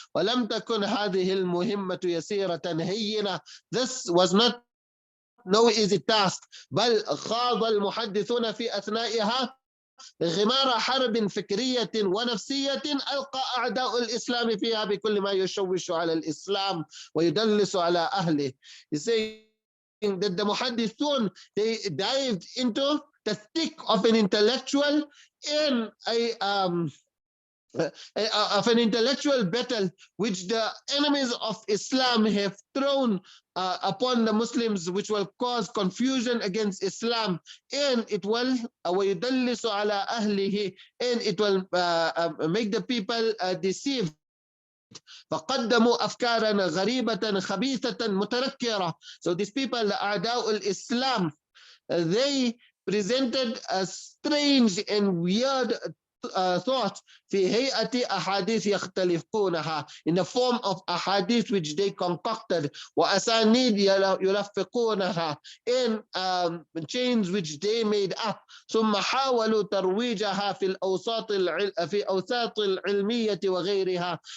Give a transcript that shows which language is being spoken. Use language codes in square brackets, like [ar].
[ar] وَلَمْ تَكُنْ هَذِهِ الْمُهِمَّةُ يَسِيرَةً هَيِّنَةً. [en] This was not no easy task. [ar] بل خاض المحدثون في أثنائها غمار حرب فكرية ونفسية ألقى أعداء الإسلام فيها بكل ما يشوش على الإسلام ويدلس على أهله. [en] He's saying that the muhaddithun, they dived into the thick of an intellectual in of an intellectual battle which the enemies of Islam have thrown upon the Muslims, which will cause confusion against Islam, and it will [ar] وَيُدَلِّسُ عَلَى أَهْلِهِ, [en] and it will make the people deceived. [ar] فقدموا أفكارا غريبة خبيثة متنكرة. [en] So these people, the [ar] أعداء الإسلام, [en] they presented a strange and weird thought [ar] في هيئة أحاديث يختلفونها, [en] in the form of ahadith which they concocted, [ar] وأسانيد يلفقونها, [en] in chains which they made up, [ar] ثم حاولوا ترويجها في أوساط العلمية وغيرها.